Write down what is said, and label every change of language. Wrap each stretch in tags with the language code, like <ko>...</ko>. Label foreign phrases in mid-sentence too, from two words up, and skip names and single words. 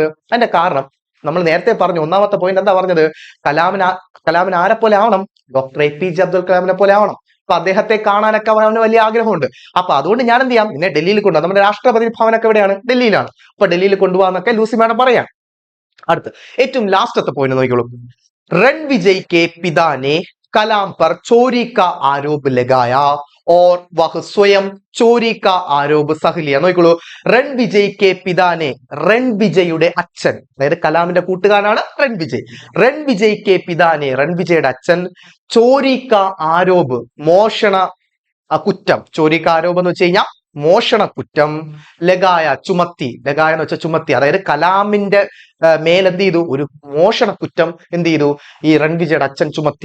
<ml>അതിന്റെ കാരണം നമ്മൾ നേരത്തെ പറഞ്ഞു. 1-ാമത്തെ പോയിന്റ് എന്താ പറഞ്ഞത്? കലാമിന് ആരെ പോലെ ആവണം? ഡോക്ടർ APJ അബ്ദുൽ കലാമിനെ പോലെ ആവണം. അപ്പൊ അദ്ദേഹത്തെ കാണാനൊക്കെ അവന് വലിയ ആഗ്രഹമുണ്ട്. അപ്പൊ അതുകൊണ്ട് ഞാൻ എന്ത് ചെയ്യാം, നിന്നെ ഡൽഹിയിൽ കൊണ്ടുപോകാം. നമ്മുടെ രാഷ്ട്രപതി ഭവനൊക്കെ എവിടെയാണ്? ഡൽഹിയിലാണ്. അപ്പൊ ഡൽഹിയിൽ കൊണ്ടുപോകാന്നൊക്കെ ലൂസി മാഡം പറയാം. അടുത്ത് ഏറ്റവും ലാസ്റ്റത്തെ പോയിന്റ് നോക്കിക്കോളൂ.</ml> <hi>रन विजय के पिता ने कलाम पर चोरी का आरोप लगाया और वह स्वयं चोरी का आरोप सह लिया.</hi> <ml>നോക്കിക്കോളൂ,</ml> <hi>रन विजय के पिता ने,</hi> <ml>റൺ വിജയുടെ അച്ഛൻ, അതായത് കലാമിന്റെ കൂട്ടുകാരനാണ് റൺ വിജയ്.</ml> <hi>रन विजय के पिता ने,</hi> <ml>റൺ വിജയുടെ അച്ഛൻ,</ml> <hi>चोरी का आरोप</hi> <ml>മോഷണ കുറ്റം,</ml> <hi>चोरी का आरोप</hi> <ml>എന്ന് വെച്ച് കഴിഞ്ഞാൽ മോഷണ കുറ്റം, ലഗായ ചുമത്തി, ലഗായ എന്ന് വെച്ചാൽ ചുമത്തി, അതായത് കലാമിന്റെ മേലെന്ത് ചെയ്തു, ഒരു മോഷണ കുറ്റം എന്ത് ചെയ്തു, ഈ റൺ വിജയുടെ അച്ഛൻ ചുമത്തി.</ml>